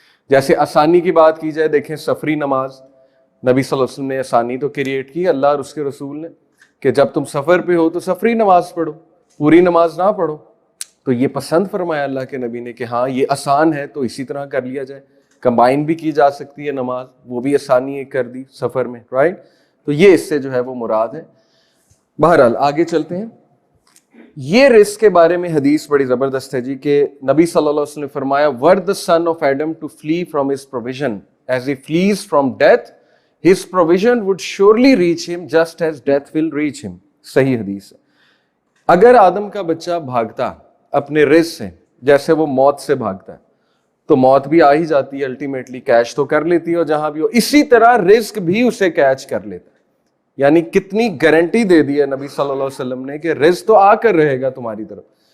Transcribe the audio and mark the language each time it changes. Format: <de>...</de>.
<ur>جیسے آسانی کی بات کی جائے، دیکھیں سفری نماز، نبی صلی اللہ علیہ وسلم نے آسانی تو کریٹ کی، اللہ اور اس کے رسول نے، کہ جب تم سفر پہ ہو تو سفری نماز پڑھو، پوری نماز نہ پڑھو. تو یہ پسند فرمایا اللہ کے نبی نے کہ ہاں یہ آسان ہے تو اسی طرح کر لیا جائے. کمبائن بھی کی جا سکتی ہے نماز، وہ بھی آسانی کر دی سفر میں، رائٹ. تو یہ اس سے جو ہے وہ مراد ہے. بہرحال آگے چلتے ہیں. یہ رزق کے بارے میں حدیث بڑی زبردست ہے جی، کہ نبی صلی اللہ علیہ وسلم نے فرمایا</ur> <en>were the son of Adam to flee from his provision as he flees from death, his provision would surely reach him</en> <ur>just as death will reach him. صحیح حدیث ہے. اگر آدم کا بچہ بھاگتا اپنے رزق سے جیسے وہ موت سے بھاگتا ہے تو موت بھی آ ہی جاتی ہے، الٹیمیٹلی کیچ تو کر لیتی ہے، اور جہاں بھی ہو اسی طرح رزق بھی اسے کیچ کر لیتا ہے. یعنی کتنی گارنٹی دے دی ہے نبی صلی اللہ علیہ وسلم نے کہ رزق تو آ کر رہے گا تمہاری طرف.</ur>